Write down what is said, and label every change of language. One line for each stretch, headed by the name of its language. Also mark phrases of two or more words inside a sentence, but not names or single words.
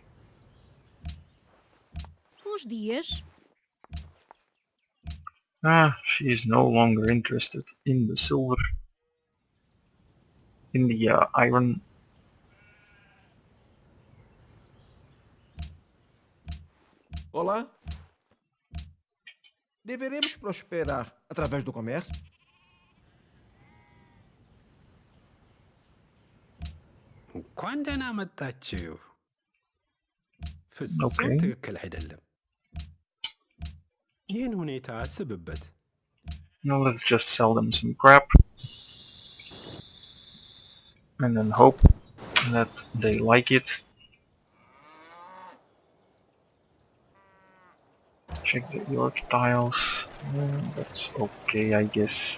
Portuguese: Bons dias.
English: Ah, she is no longer interested in the silver, in the iron.
Portuguese: Olá. Deveremos prosperar através do comércio?
Amharic: እንኳን ደህና መጣችሁ። ፍጹም
English: Okay,
Amharic: ትክክል አይደለም። ይህን ሁኔታ አስብበት።
English: now let's just sell them some crap and then hope that they like it. Check the York tiles. That's okay, I guess.